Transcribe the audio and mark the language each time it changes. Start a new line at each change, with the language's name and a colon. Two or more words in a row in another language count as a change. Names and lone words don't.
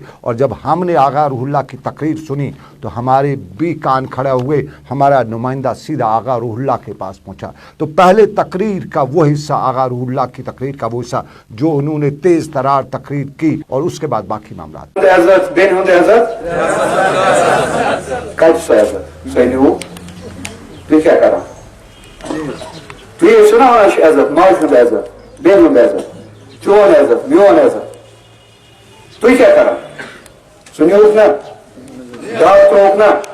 Hindi: और जब हमने आगा रूहुल्लाह की तकरीर सुनी तो हमारे भी कान खड़े हुए, हमारा नुमाइंदा सीधा आगा रूहुल्लाह के पास पहुंचा। तो पहले तकरीर का वो हिस्सा, आगा रूहुल्लाह की तकरीर का वो हिस्सा जो उन्होंने तेज तरार तकरीर की, और उसके बाद बाकी मामला।
Kashmiri: تُہۍ کیٛاہ کران تُہۍ ٲسِو نا وَنان چھِ عزت ماجہِ ہُنٛد عزت بیٚنہِ ہُنٛد عزت چون عزت میون عزت تُہۍ کیٛاہ کران سُہ نیوٗکھ نا ڈاک ترٛووُکھ نا